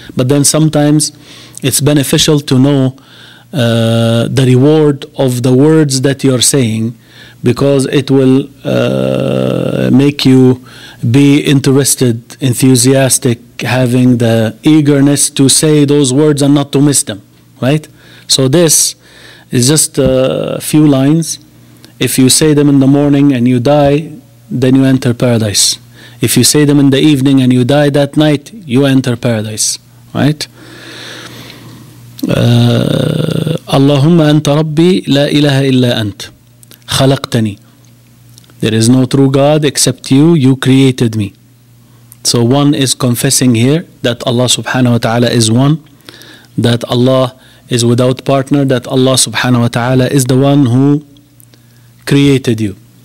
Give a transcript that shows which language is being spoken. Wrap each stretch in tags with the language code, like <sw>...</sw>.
<en>But then sometimes it's beneficial to know the reward of the words that you're saying, because it will make you be interested, enthusiastic, having the eagerness to say those words and not to miss them, right? So this is just a few lines. If you say them in the morning and you die, then you enter paradise. If you say them in the evening and you die that night, you enter paradise, right?</en> <ar>اللهم أنت ربي لا إله إلا أنت خلقتني.</ar> <en>There is no true God except you. You created me. So one is confessing here that Allah subhanahu wa ta'ala is one, that Allah is without partner, that Allah subhanahu wa ta'ala is the one who created you.</en>